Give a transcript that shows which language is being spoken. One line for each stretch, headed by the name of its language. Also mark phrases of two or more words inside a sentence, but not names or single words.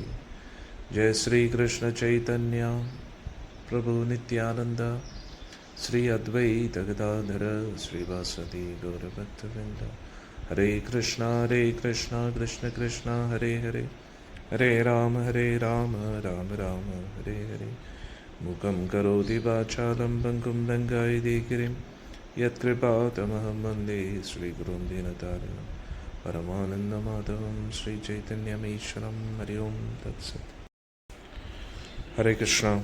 Sanskrit: जय श्री कृष्ण चैतन्य प्रभु नित्यानंद श्री अद्वैत गदाधर श्रीवासदि गौरभक्तवृंद ഹരേ കൃഷ്ണ കൃഷ്ണ കൃഷ്ണ ഹരേ ഹരേ, ഹരേ രാമ രാമ രാമ ഹരേ ഹരേ. മുഖം കരോതി വാചാലം പങ്കും ലങ്കായതീകിരിം യത്കൃപാതമഹം വന്ദേ ശ്രീഗുരും ദീനതാരിണം പരമാനന്ദമാധവം ശ്രീചൈതന്യമീശ്വരം. ഹരി ഓം തത്സത്. ഹരേ കൃഷ്ണ.